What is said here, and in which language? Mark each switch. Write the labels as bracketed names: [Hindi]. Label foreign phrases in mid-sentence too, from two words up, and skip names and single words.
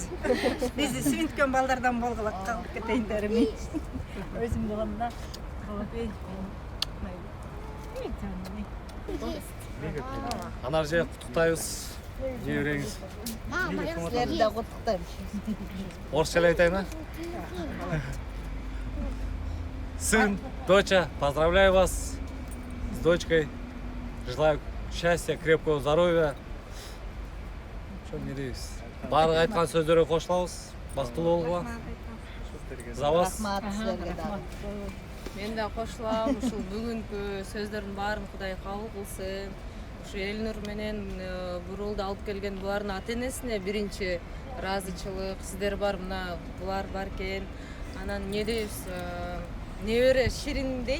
[Kyrgyz] Бизди сүйүнткөн балдардан болгула, калып кетейин дерим. Өзүм болгондо Анаржай куттуктайбыз. Жебереңиз. Силерди да куттуктайм. Орысча эле айтайын, а? [Russian] Сын, доча, поздравляю вас с дочкой. Желаю счастья, крепкого здоровья. Что не дейбиз? [Kyrgyz] Баардык айткан сөздөргө кошулабыз. Бактылуу болгула. [Russian] За вас. [Kyrgyz] Рахмат силерге дагы. Мен да кошулам. Ушул бүгүнкү сөздөрдүн баарын Кудай кабыл кылсын. Ушу Элнур менен Бурулду алып келген булардын ата-энесине биринчи ыраазычылык. Сиздер бар, мына булар бар экен. Анан эмне дейбиз? Небере Ширин дейт.